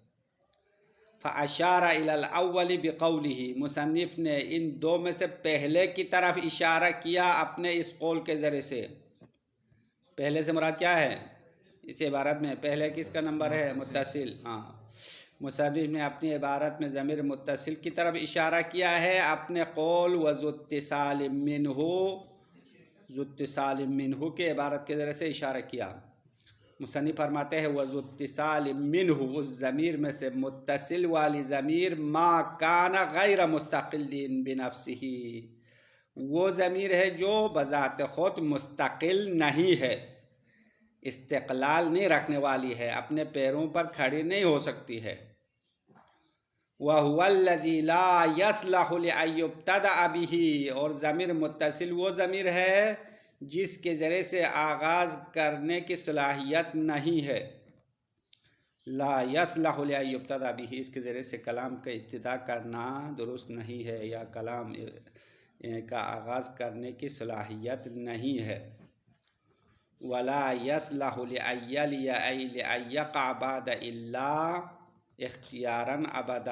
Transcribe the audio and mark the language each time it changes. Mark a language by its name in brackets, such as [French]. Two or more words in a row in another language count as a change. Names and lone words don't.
[Arabic] فأشار إلى الأول بقوله, [Urdu] مصنف نے ان 2 میں سے پہلے کی طرف اشارہ کیا اپنے اس قول کے ذریعے سے. پہلے سے مراد کیا ہے اس عبارت میں? پہلے کس کا نمبر ہے؟ متصل. ہاں، مصنف نے اپنی عبارت میں ضمیر متصل کی طرف اشارہ کیا ہے اپنے قول [Arabic] وذو الاتصال منه، ذو الاتصال منه [Urdu] کے عبارت کے ذریعے سے اشارہ کیا. مصنف فرماتے ہیں [Arabic] وذو الاتصال منه, [Urdu] اس ضمیر میں سے متصل والی ضمیر [Arabic] ما كان غير مستقل بنفسه, [Urdu] وہ ضمیر ہے جو بذات خود مستقل نہیں ہے، استقلال نہیں رکھنے والی ہے، اپنے پیروں پر کھڑی نہیں ہو سکتی ہے. [Arabic] وهو الذي لا يصلح لأن يبتدأ به, [Urdu] اور ضمیر متصل وہ ضمیر ہے جس کے ذریعے سے آغاز کرنے کی صلاحیت نہیں ہے. [Arabic] لا يصلح لأن يبتدأ به, [Urdu] اس کے ذریعے سے کلام کا ابتدا کرنا درست نہیں ہے، یا کلام کا آغاز کرنے کی صلاحیت نہیں ہے. [Arabic] ولا يصلح لأن يقع بعد إلا اختيارا أبدا.